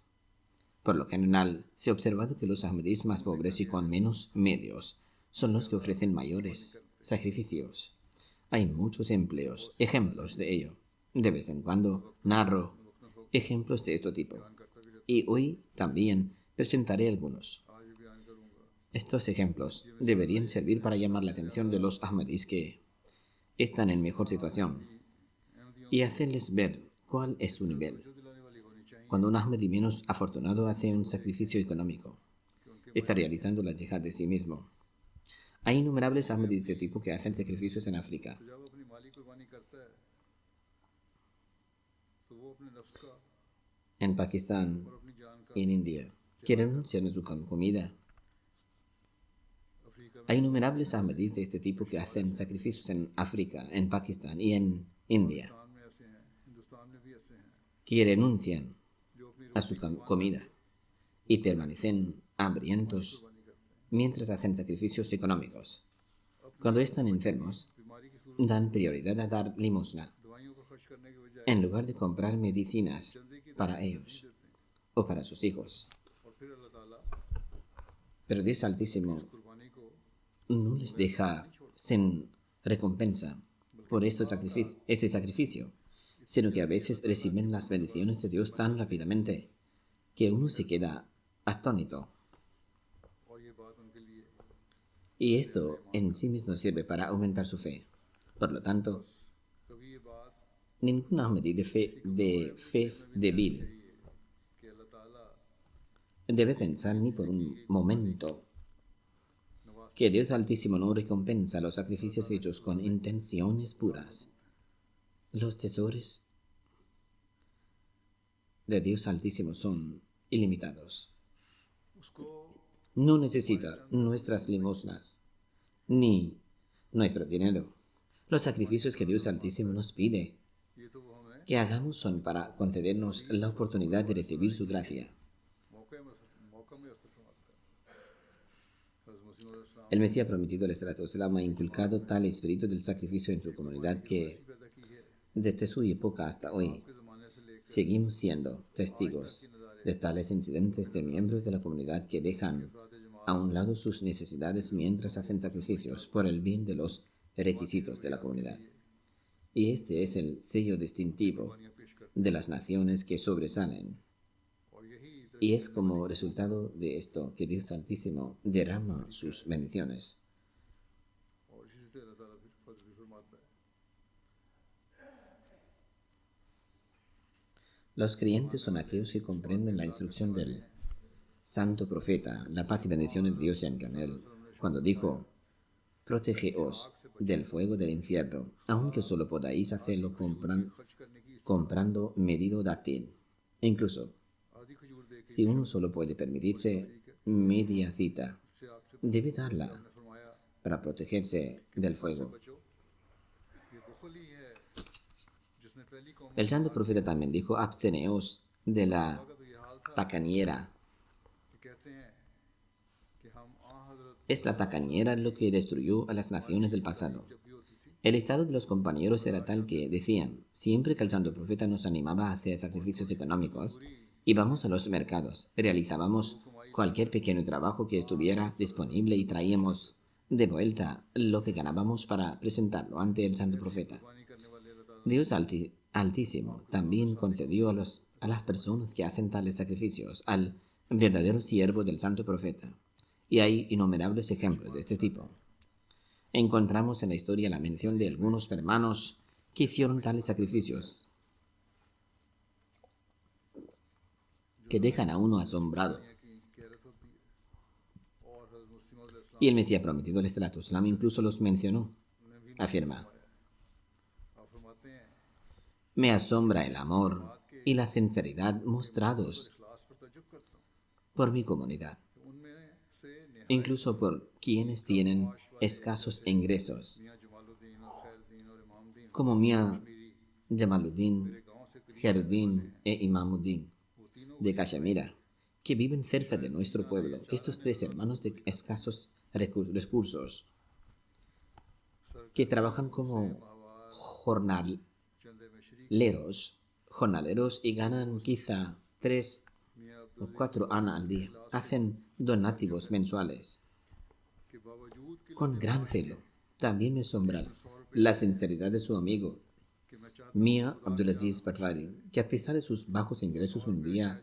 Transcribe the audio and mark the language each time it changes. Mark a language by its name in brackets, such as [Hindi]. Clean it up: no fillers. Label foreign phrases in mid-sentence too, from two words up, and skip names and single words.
[Spanish] Por lo general, se ha observado que los ahmadíes más pobres y con menos medios son los que ofrecen mayores sacrificios. Hay muchos ejemplos de ello. De vez en cuando narro ejemplos de este tipo. Y hoy también presentaré algunos. [Urdu] آج بھی بیان کروں گا [Spanish] Estos ejemplos deberían servir para llamar la atención de los ahmadíes que están en mejor situación y hacerles ver cuál es su nivel. [Urdu] جو دلانے والی ہونی چاہیے [Spanish] Cuando un ahmadí menos afortunado hace un sacrificio económico, está realizando la yihad de sí mismo. Hay innumerables ahmadíes de este tipo que hacen sacrificios en África, [Urdu] تو جب اپنی مالی قربانی کرتا ہے تو وہ اپنے نفس کا [Spanish] en Pakistán [Urdu] اور اپنی جان کا [Spanish] y en India, que renuncian a su comida. अफ्रीका Hay innumerables ahmadíes de este tipo que hacen sacrificios en África, en Pakistán y en India, [Urdu] میں ایسے ہیں ہندوستان میں بھی ایسے ہیں [Spanish] que renuncian [Urdu] جو اپنی [Spanish] a su comida y permanecen hambrientos mientras hacen sacrificios económicos. Cuando están enfermos, [Urdu] بیماری کی صورت [Spanish] dan prioridad a dar limosna [Urdu] دوائیوں کو خرچ کرنے کے بجائے [Spanish] en lugar de comprar medicinas para ellos o para sus hijos. [Urdu] اور پھر اللہ تعالیٰ [Spanish] Pero Dios Altísimo [Urdu] قربانی کو [Spanish] no les deja sin recompensa por este sacrificio, sino que a veces reciben las bendiciones de Dios tan rápidamente que uno se queda atónito. [Urdu] اور یہ بات ان کے لیے [Spanish] Y esto en sí mismo sirve para aumentar su fe. Por lo tanto, [Urdu] کبھی یہ بات [Spanish] ningún ahmadí de fe débil [Urdu] کہ اللہ تعالیٰ [Spanish] debe pensar ni por un momento que Dios Altísimo no recompensa los sacrificios hechos con intenciones puras. Los tesoros de Dios Altísimo son ilimitados. उसको No necesita nuestras limosnas ni nuestro dinero. Los sacrificios que Dios Altísimo nos pide [Urdu] یہ تو وہ ہمیں [Spanish] que hagamos son para concedernos la oportunidad de recibir su gracia. [Urdu] موقع میں اثر فرماتا ہے حضرت مسیح موعود علیہ السلام [Spanish] El Mesías prometido al ha inculcado tal espíritu del sacrificio en su comunidad que [Urdu] پیدا کی ہے [Spanish] desde su época hasta hoy [Urdu] کے زمانے سے لے کر [Spanish] seguimos siendo testigos de tales incidentes de miembros de la comunidad que dejan a un lado sus necesidades mientras hacen sacrificios por el bien de los requisitos de la comunidad. Y este es el sello distintivo de las naciones que sobresalen. [Urdu] اور یہی [Spanish] Y es como resultado de esto que Dios Altísimo derrama sus bendiciones. [Urdu] اور اسی سے اللہ تعالیٰ پھر فضل بھی فرماتا ہے [Spanish] Los creyentes son aquellos que comprenden la instrucción del santo profeta, la paz y bendiciones de Dios sean con él, cuando dijo: protegeos del fuego del infierno, aunque solo podáis hacerlo comprando medido dátil. E incluso, [Urdu] آدھی کھجور دے کے [Spanish] si uno solo puede permitirse media cita, [Urdu] سے آگ سے [Spanish] debe darla फरमाया para protegerse del fuego. [Urdu] بچو یہ بخل ہی ہے جس نے پہلی قوم [Spanish] El santo profeta también dijo: absteneos de la [Urdu] کا تو یہ حال تھا [Spanish] tacañera. [Urdu] کہ کہتے ہیں کہ ہم حضرت [Spanish] Es la tacañera lo que destruyó a las naciones del pasado. [Urdu] جب بھی ہوتی تھی [Spanish] El estado de los compañeros era tal que decían, siempre que el santo profeta nos animaba a hacer sacrificios económicos, íbamos a los mercados, realizábamos cualquier pequeño trabajo que estuviera disponible y traíamos de vuelta lo que ganábamos para presentarlo ante el santo profeta. [Urdu] قربانی کرنے والے اللہ تعالیٰ [Spanish] Dios Altísimo también concedió a las personas que hacen tales sacrificios al verdadero siervo del santo profeta. Y hay innumerables ejemplos de este tipo. Encontramos en la historia la mención de algunos hermanos que hicieron tales sacrificios que dejan a uno asombrado. [Urdu] کی کہرت ہوتی ہے اور حضرت مسیح موعود علیہ السلام [Spanish] Y el Mesías prometido, al incluso los mencionó. Afirma: [Urdu] آپ فرماتے ہیں [Spanish] me asombra el amor y la sinceridad mostrados [Urdu] اخلاص پر تعجب کرتا ہوں [Spanish] por mi comunidad. [Urdu] کہ ان میں سے [Spanish] incluso por quienes tienen escasos ingresos, [Urdu] میاں جمال الدین اور خیر الدین اور امام الدین [Spanish] como Mia कश्मीरी Jamaluddin, [Urdu] میرے گاؤں سے قریب [Spanish] Khairuddin e Imamuddin [Urdu] وہ تینوں [Spanish] de Cachemira, que viven cerca de nuestro pueblo. Estos tres hermanos de escasos recursos, que trabajan como jornaleros, [Urdu] چندے میں شریک [Spanish] jornaleros y ganan quizá 3 मियाँ o 4 ana al día. Hacen donativos mensuales [Urdu] کے باوجود کہ [Spanish] con gran celo. También me asombra la sinceridad de su amigo, [Urdu] کہ میں چاہتا [Spanish] Mia Abdulaziz Patwari, que a pesar de sus bajos ingresos un día